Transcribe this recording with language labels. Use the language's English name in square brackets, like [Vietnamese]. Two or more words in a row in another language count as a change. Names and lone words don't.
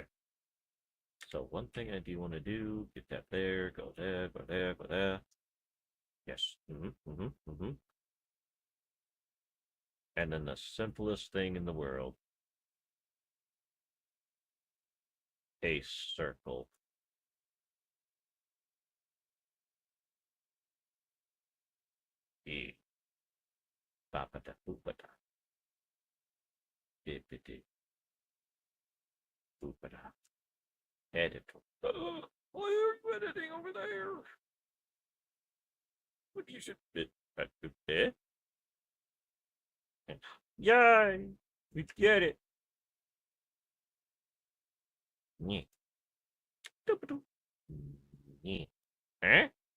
[English] So one thing I do want to do, get that there, go there, go there, go there. Yes. And then the simplest thing in the world. a circle. E. Ba-ba-da, boo-ba-da. Bippity. Boo-ba-da. Editor. Why are you editing over there? What you should bit. Bit. Yay! We get it. Yeah. Yeah. Huh?